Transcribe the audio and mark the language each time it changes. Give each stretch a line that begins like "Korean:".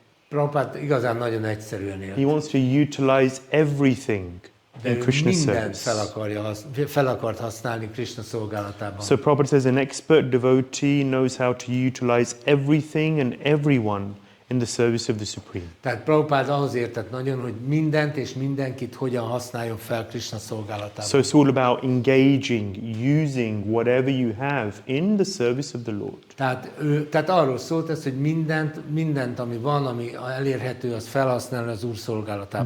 Hungarian: Prabhupád igazán nagyon egyszerűen élt.
English: He wants to utilize everything.
Hungarian: De
English: in
Hungarian: ő
English: Krishna's
Hungarian: mindent
English: service.
Hungarian: fel akart használni Krishna szolgálatában.
English: So Prabhupada says an expert devotee knows how to utilize everything and everyone in the service of the Supreme.
Hungarian: Tehát Prabhupád ahhoz értett nagyon, hogy mindent és mindenkit hogyan használjon fel Krishna szolgálatában.
English: So it's all about engaging, using whatever you have in the service of the Lord.
Hungarian: Tehát arról szólt ez, hogy mindent, ami van, ami elérhető, az felhasználni az Úr szolgálatában.